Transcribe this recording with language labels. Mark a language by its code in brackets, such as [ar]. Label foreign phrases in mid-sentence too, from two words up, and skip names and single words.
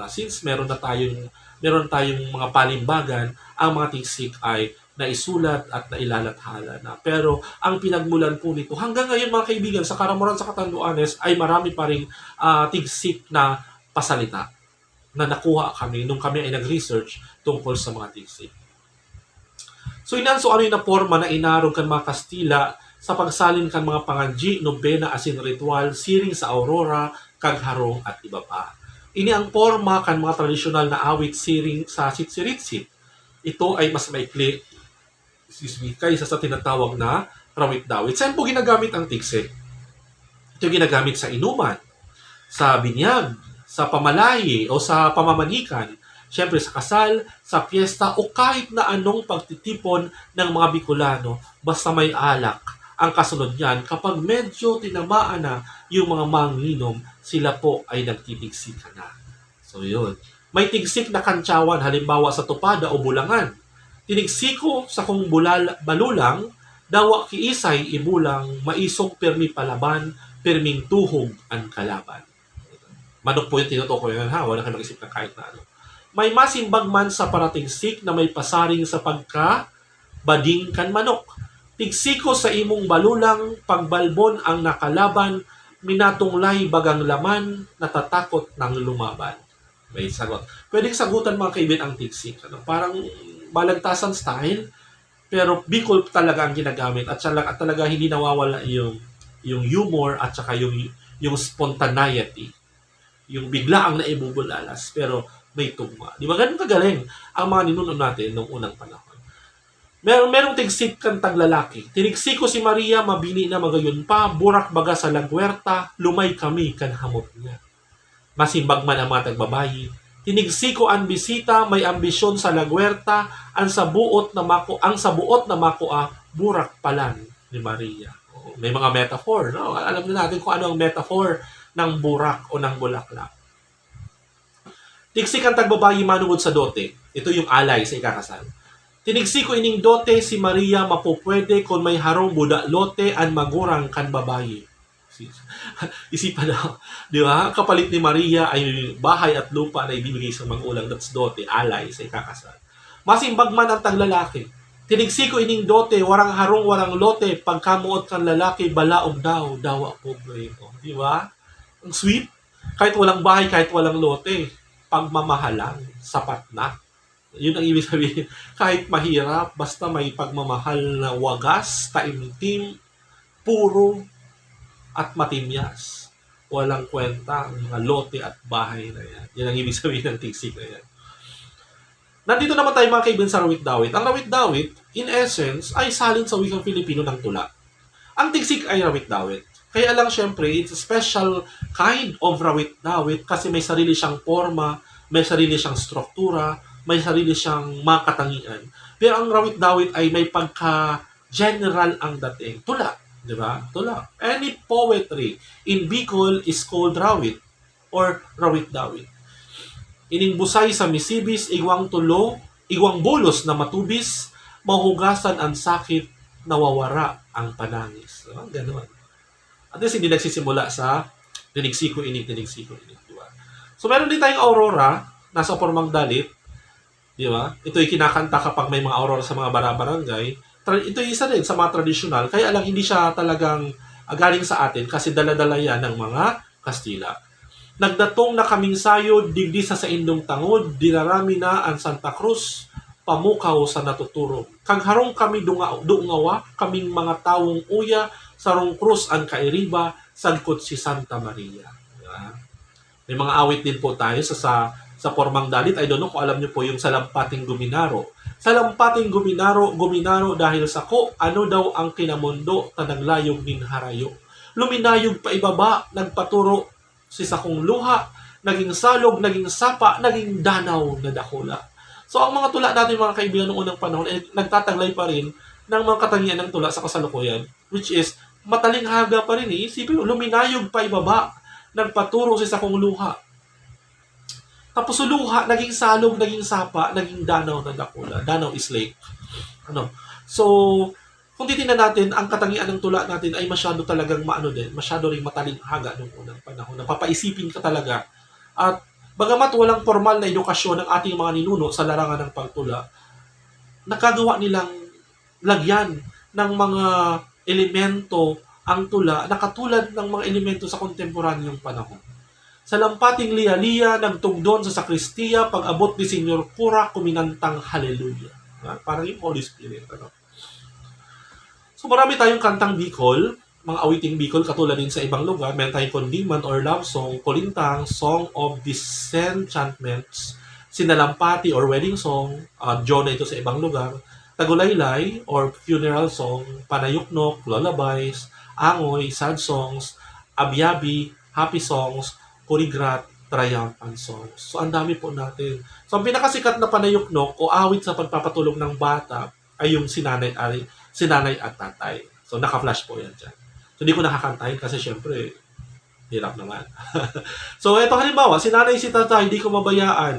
[tl] Since meron tayong mga palimbagan, ang mga tigsik ay naisulat at nailalathala na. Pero ang pinagmulan po nito, hanggang ngayon mga kaibigan, sa Karamoran sa Catanduanes, ay marami pa ring tigsik na pasalita na nakuha kami nung kami ay nag-research tungkol sa mga tigsik. [bik] So inanso ano yung na forma na inarog kan mga Kastila sa pagsalin kan mga panganji, nobena, asin ritual, siring sa aurora, kagharong at iba pa. Ini ang forma kan mga tradisyonal na awit siring sa sitsiritsit. [tl] Ito ay mas maikli kaysa sa tinatawag na rawit-dawit. Saan po ginagamit ang tigsik? Ito ginagamit sa inuman, sa binyag, sa pamalaye o sa pamamanikan, siyempre sa kasal, sa piyesta o kahit na anong pagtitipon ng mga Bicolano, basta may alak. Ang kasunod niyan, kapag medyo tinamaan na yung mga manginom, sila po ay nagtitigsik na. So yun. May tigsik na kantsawan, halimbawa sa tupada o bulangan. [bik] Tinigsiko sa kung balulang, dawa ki isay ibulang, maisog permi palaban, perming tuhog ang kalaban. [tl] Manok po yung tinutukoy yan, ha? Wala kang mag-isip na kahit na ano. [bik] May masimbag man sa paratigsik na may pasaring sa pagka-bading kan manok. Tigsiko sa imong balulang, pagbalbon ang nakalaban, minatunglay bagang laman, natatakot ng lumaban. [tl] May sagot. Pwedeng sagutan mga kaibigan ang tigsik. Ano? Parang balagtasan style, pero Bicol talaga ang ginagamit at talaga hindi nawawala yung humor at saka yung spontaneity. Yung bigla ang naibubulalas, pero may tugma. Di ba? Ganun kagaling ang mga ninuno natin noong unang panahon. Merong tigsik kang taglalaki. [bik] Tinigsiko si Maria, mabini na magayon pa, burak baga sa lagwerta, lumay kami kan hamot niya. Masimbag man ang mga tagbabayi. Tinigsiko ang bisita, may ambisyon sa lagwerta, ang sa buot na makoa, burak palan ni Maria. [tl] May mga metaphor, no? Alam na natin kung ano ang metaphor ng burak o ng bulaklak. [bik] Tigsik ang tagbabayi manungod sa dote. [tl] Ito yung alay sa ikakasal. [bik] Tinigsiko ining dote si Maria mapupwede kung may harong buda lote an magurang kan babayi. [tl] Isipan na, di ba? Kapalit ni Maria ay bahay at lupa na ibibigay sa magulang. That's dote, alay sa ikakasal. [bik] Masimbag man ang taglalaki. Tinigsiko ining dote, warang harong, warang lote, pagkamuot kan lalaki, balaog dawa pobre. [tl] Di ba? Ang sweet. Kahit walang bahay, kahit walang lote, pagmamahalang, sapat na. Yun ang ibig sabihin. Kahit mahirap, basta may pagmamahal na wagas, taimtim, puro, at matimyas. Walang kwenta ang mga lote at bahay na yan. Yan ang ibig sabihin ng tigsik na yan. Nandito naman tayo mga kaibigan sa rawit-dawit. Ang rawit-dawit, [en] in essence, [tl] ay salin sa wikang Filipino ng tula. Ang tigsik ay rawit-dawit. Kaya lang syempre, [en] it's a special kind of rawit-dawit [tl] kasi may sarili siyang forma, may sarili siyang struktura, may sarili siyang makatangian. Pero ang rawit-dawit ay may pagka-general ang dating. Tula, di ba? Tula. [en] Any poetry in Bicol is called rawit or rawit-dawit. [bik] Ining busay sa misibis, igwang bulos na matubis, mahugasan ang sakit, nawawara ang panangis. [tl] So, ganoon. At least hindi nagsisimula sa [bik] tinigsiko inig. [tl] Diba? So meron din tayong aurora, nasa formang dalit. Di ba? Ito'y kinakanta kapag may mga aurora sa mga barangay. Ito isa rin sa mga tradisyonal. Kaya lang hindi siya talagang galing sa atin kasi dala-dala yan ng mga Kastila. [bik] Nagdatong na kaming sayo, digdi sa indong tangod, dinarami na ang Santa Cruz, pamukaw sa natuturo. Kagharong kami dungawa, kaming mga tawong uya, sarong krus ang kairiba, sagkot si Santa Maria. [tl] Diba? May mga awit din po tayo sa formang dalit. [en] I don't know [tl] kung alam niyo po yung Salampating Guminaro. [bik] Salampating Guminaro dahil sa ko, ano daw ang kinamundo, tanaglayog nin harayo. Luminayog pa ibaba, nagpaturo, si sakong luha, naging salog, naging sapa, naging danaw na dakula. [tl] So ang mga tula natin mga kaibigan noong unang panahon ay nagtataglay pa rin ng mga katangian ng tula sa kasalukuyan, [en] which is [tl] matalinghaga pa rin. Isipin mo, [bik] luminayog pa ibaba, nagpaturo si sakong luha. [tl] Tapos luha, [bik] naging salog, naging sapa, naging danaw na dakula. [en] Danaw is lake. [tl] So, kung titingnan natin, ang katangian ng tula natin ay masyado talagang masyado ring matalinghaga noong unang panahon. Napapaisipin ka talaga. At bagamat walang formal na edukasyon ng ating mga ninuno sa larangan ng pagtula, nakagawa nilang lagyan ng mga elemento ang tula na katulad ng mga elemento sa kontemporanyong panahon. [bik] Sa lampating liya-liya, nagtugdon sa sakristiya, pag-abot ni Senyor Kura, kuminantang hallelujah. [tl] Parang yung Holy Spirit. So marami tayong kantang Bicol, mga awiting Bicol, katulad din sa ibang lugar. Meron tayong kondiman or [en] love song, [tl] kulintang, [en] song of disenchantments, [tl] sinalampati or [en] wedding song, [tl] Jonah ito sa ibang lugar, tagulaylay or [en] funeral song, [tl] panayuknok, lullabies, angoy, [en] sad songs, [tl] abyabi, [en] happy songs, [tl] kurigrat, [en] triumphant songs. [tl] So ang dami po natin. So ang pinakasikat na panayuknok o awit sa pagpapatulog ng bata ay yung sinanay at tatay. So, naka-flash po yan dyan. So, hindi ko nakakantahin kasi syempre, hirap naman. So, ito halimbawa, [bik] sinanay si tatay, di ko mabayaan.